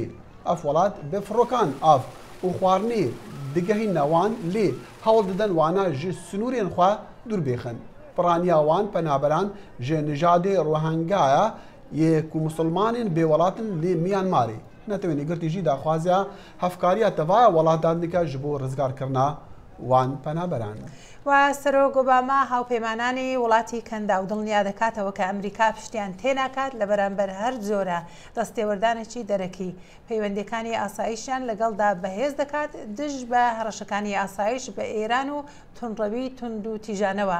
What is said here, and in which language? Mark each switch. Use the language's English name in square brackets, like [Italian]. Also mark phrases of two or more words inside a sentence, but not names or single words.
[Kurdish] Ev welat bi firokan av û xwarinê digehîne wan lê hewl didin wana ji sunûrên xwe dûr bêxin. Piraniya wan penaberan ji nijadê Rohingya yê ku musulmanên bêwelatin lê Myanmarê. Netewênî girtî jî daxwaziya hevkariya tevaya welatdan dike ji bo rizgarkirina wan penaberan. [Central Kurdish] و سەرۆک ئۆباما هاوپەیمانانی وڵاتی کەندا و دڵنیا دەکاتەوە کە ئەمریکا پشتیان تێناکات لە بەرامبەر هەر جۆرە دەستێوەردانێکی دەرەکی پەیوەندیەکانی ئاسایشیان لەگەڵدا بەهێز دەکات دژ بە هەڕەشەکانی ئاسایش بە ئێران و تونڕەوی تند و تیژانەوە.